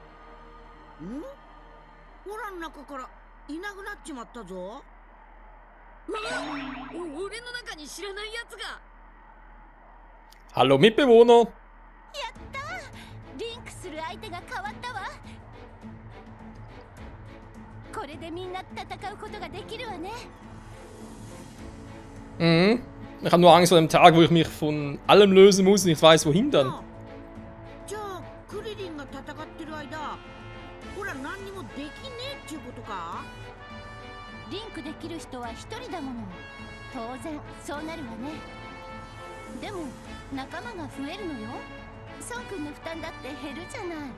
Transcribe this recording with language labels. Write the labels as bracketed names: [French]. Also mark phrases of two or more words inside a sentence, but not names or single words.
[Japanese] ほらの中からいなくなっちまったぞ。俺の中に知らないやつが。 [German] Hallo Mitbewohner! [Japanese] やったー、リンクする相手が変わったわ。これでみんな戦うことができるわね。 Mhm. [German] Ich habe nur Angst vor dem Tag, wo ich mich von allem lösen muss und ich weiß, wohin dann. [Japanese] じゃあクリリンが戦ってる間、ほら何にもできねえっていうことか。リンクできる人は一人だもの。当然そうなるわね。でも仲間が増えるのよ。孫君の負担だって減るじゃない。